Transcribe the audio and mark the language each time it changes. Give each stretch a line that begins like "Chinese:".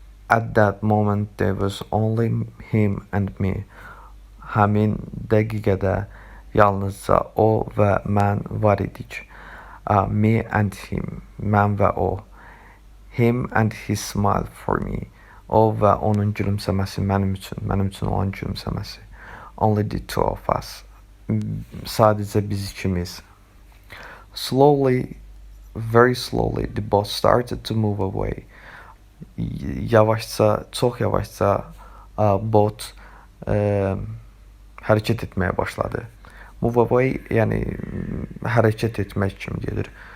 English: At that moment there was only him and me.
Azerbaijani: Həmin dəqiqədə yalnızca o və mən var idik.
English: Me and him,
Azerbaijani: mən və o.
English: Him and his smile for me.
Azerbaijani: O və onun gülümsəməsi mənim üçün olan gülümsəməsi.
English: Only the two of us.
Azerbaijani: Sadəcə biz ikimiz.
English: Slowly, very slowly, the boat started to move away.
Azerbaijani: Yavaşca, çox yavaşca bot hərəkət etməyə başladı.
English: Move away,
Azerbaijani: yəni hərəkət etmək kimi gedir.